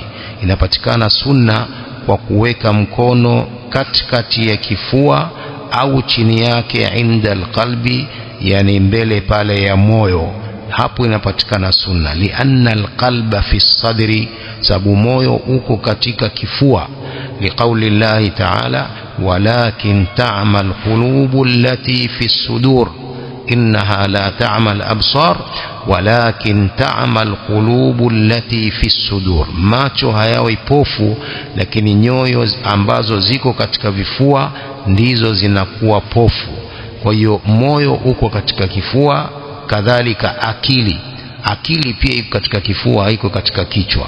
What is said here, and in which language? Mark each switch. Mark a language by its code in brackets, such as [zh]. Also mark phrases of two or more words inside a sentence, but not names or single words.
[sw] Inapatikana sunna kwa kuweka mkono katikati ya kifua au chini yake [ar] عند القلب, [sw] yani mbele pale ya moyo, hapo inapatikana sunna. [ar] لأن القلب في صدري, [sw] sababu moyo uko katika kifua. [ar] ليقول الله تعالى ولكن تعمى القلوب التي في الصدور إنها لا تعمى الأبصار ولكن تعمى القلوب التي في الصدور. [sw] Macho hayawi pofu, lakini nyoyo ambazo ziko katika vifua ndizo zinakuwa pofu. Kwa hiyo moyo uko katika kifua, kadhalika akili pia iko katika kifua, haiko katika kichwa.